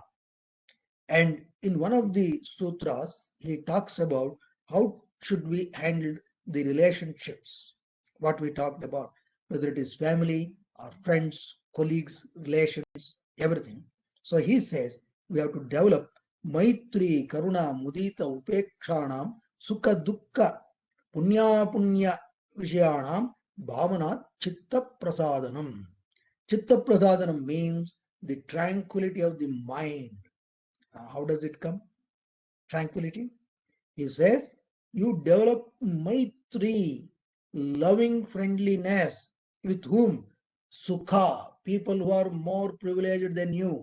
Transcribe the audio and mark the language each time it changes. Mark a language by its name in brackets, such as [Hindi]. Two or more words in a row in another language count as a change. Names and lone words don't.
[English] And in one of the sutras, he talks about how should we handle the relationships, what we talked about, whether it is family or friends, colleagues, relations, everything. So he says we have to develop [Sanskrit] Maitri, Karuna, Mudita, Upekshanam, Sukha, Dukkha, Punya, Punya, Vishayanam, Bhavanat, Chitta Prasadanam. Chitta Prasadanam [English] means the tranquility of the mind. How does it come? Tranquility. He says, you develop Maitri, loving friendliness, with whom? Sukha, people who are more privileged than you.